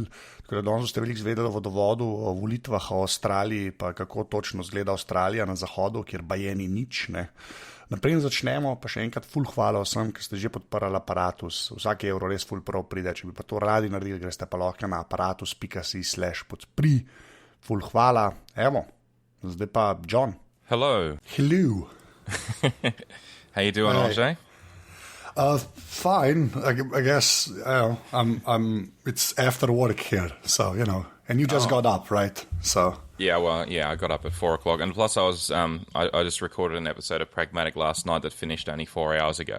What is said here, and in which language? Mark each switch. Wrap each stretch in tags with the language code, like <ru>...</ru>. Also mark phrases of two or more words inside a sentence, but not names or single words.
<sl>Tako da danes ste veliko zvedeli o vodovodu, o volitvah v Avstraliji, pa kako točno izgleda Avstralija na zahodu, kjer baje ni nič, ne. Naprej začnemo, pa še enkrat ful hvala vsem, ki ste že podprli Aparatus. Vsak evro res ful prav pride, če bi pa to radi naredili, greste pa lahko na aparatus.si/podpri. Ful hvala. Evo, zdaj pa John.</sl> <en>Hello. Hello. How you doing, Anže? Fine, I guess. It's after work here, so and you just got up, right? So. Yeah, I got up at 4 o'clock, and plus I just recorded an episode of Pragmatic last night that finished only 4 hours ago.</en>